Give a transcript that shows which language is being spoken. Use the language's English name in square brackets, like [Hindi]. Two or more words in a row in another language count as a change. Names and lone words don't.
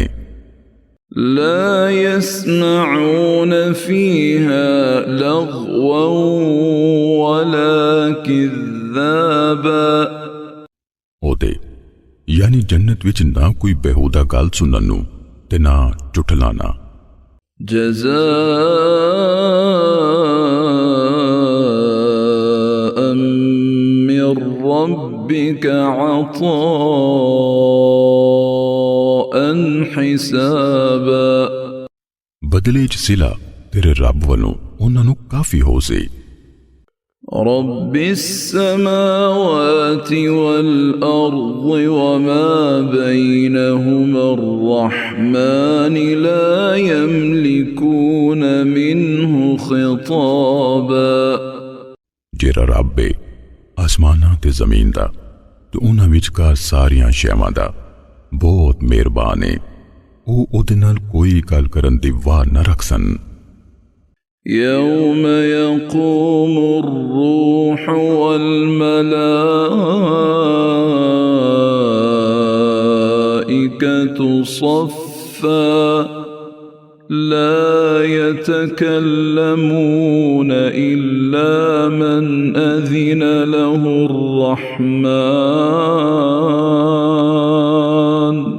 [Arabic] لا يسمعون فيها لغوا ولا كذابا, [Punjabi] اوہدے یعنی جنت وچ نا کوئی بیہودہ گل سنن نوں تے نا جھٹلانا. [Arabic] جزاء من ربك عطاء حسابا, [Punjabi] بدلے چ صلہ تیرے رب والوں انہاں نوں کافی ہو سی. [Arabic] رب السماوات والأرض وما بينهما الرحمن لا يملكون منه خطابا, [Punjabi] جیہڑا رب ہے آسماناں تے زمین دا تے انہاں وچکار ساریاں شیواں دا بہت مہربان ہے، او اوہدے نال کوئی گل کرن دی واہ نہ رکھسن. [Arabic] يوم يقوم الروح والملائكة صفا، لا يتكلمون إلا من أذن له الرحمن.